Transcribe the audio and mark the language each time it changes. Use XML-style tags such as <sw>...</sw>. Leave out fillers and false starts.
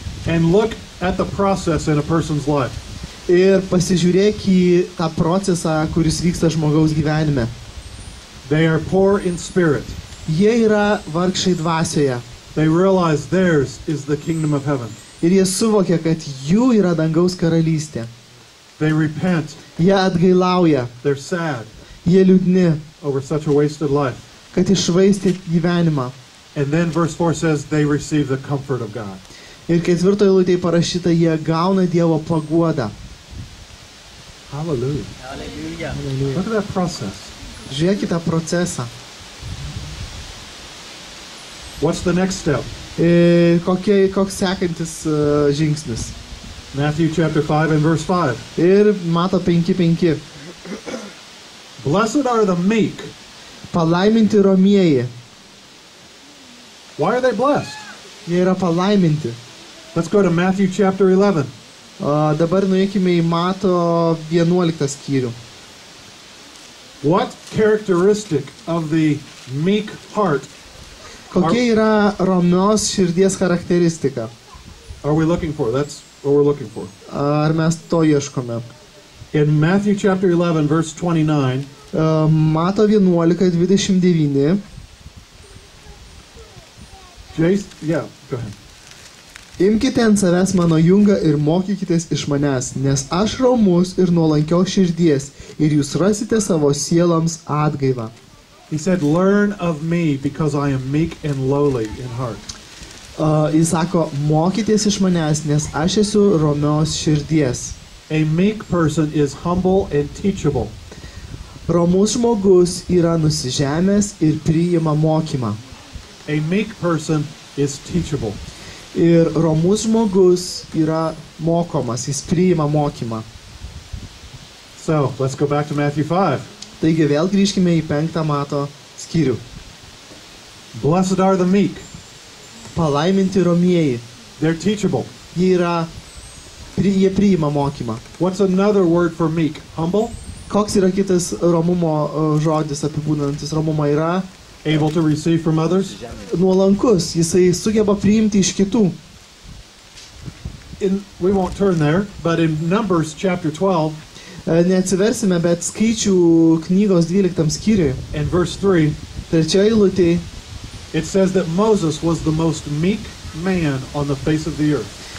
<en>and look at the process in a person's life.</en> <lt>ir pasižiūrėk į tą procesą, kuris vyksta žmogaus gyvenime.</lt> <en>They are poor in spirit.</en> <lt>Jie yra vargšai dvasioje</lt> <en>They realize theirs is the kingdom of heaven.</en> <lt>ir jie suvokia, kad jų yra dangaus karalystė.</lt> <en>They repent.</en> <lt>Jie atgailauja,</lt> <en>They're sad</en> <lt>jie liūdni,</lt> <en>over such a wasted life.</en> <lt>kad iššvaistė gyvenimą.</lt> <en>And then verse 4 says they receive the comfort of God.</en> <lt>Ir 4 eilutėje parašyta, jie gauna Dievo paguodą.</lt> <en>Hallelujah.</en> <lt>Hallelujah.</lt> <en>Look at that process.</en> <lt>Žiūrėk į tą procesą.</lt> <en>What's the next step?</en> <lt>Koks sekantis žingsnis.</lt> <en>Matthew chapter 5 and verse 5.</en> <lt>Ir Mato 5:5.</lt> <en>Blessed are the meek.</en> <lt>Palaiminti romieji.</lt> <en>Why are they blessed?</en> <lt>Jie yra palaiminti.</lt> <en>Let's go to Matthew chapter 11.</en> <lt>Dabar nuėkime į Mato 11 skyrių.</lt> <en>What characteristic of the meek heart</en> <lt>Kokia yra romios širdies charakteristika?</lt> <en>are we looking for? That's what we're looking for.</en> <lt>Ar mes to ieškome?</lt> <en>In Matthew chapter 11 verse 29,</en> <lt>Mato 11:29.</lt> <en>yeah, go ahead.</en> <lt>Imkite ant savęs mano jungą ir mokykitės iš manęs, nes aš romus ir nuolankios širdies, ir jūs rasite savo sieloms atgaivą.</lt> <en>He said, learn of me because I am meek and lowly in heart.</en> <lt>Jis sako, mokykitės iš manęs, nes aš esu romios širdies.</lt> <en>A meek person is humble and teachable.</en> <lt>Romus žmogus yra nusižemęs ir priima mokymą.</lt> <en>A meek person is teachable.</en> <lt>Ir romus žmogus yra mokomas, jis priima mokymą.</lt> <en>So, let's go back to Matthew 5.</en> <lt>Taigi vėl grįžkime į 5 Mato skyrių.</lt> <en>Blessed are the meek.</en> <lt>Palaiminti romieji.</lt> <en>They're teachable.</en> <lt>Jie priima mokymą.</lt> <en>What's another word for meek? Humble?</en> <lt>Koks yra kitas romumo žodis apibūdinantis romumą? Yra</lt> <en>Able to receive from others?</en> <lt>nuolankus, jisai sugeba priimti iš kitų.</lt> <en>We won't turn there, but in Numbers chapter 12</en> <lt>Neatsiversime, bet skaičių knygos 12 skyriui,</lt> <en>and verse 3,</en> <lt>3 eilutėje,</lt> <en>it says that Moses was the most meek man on the face of the earth.</en>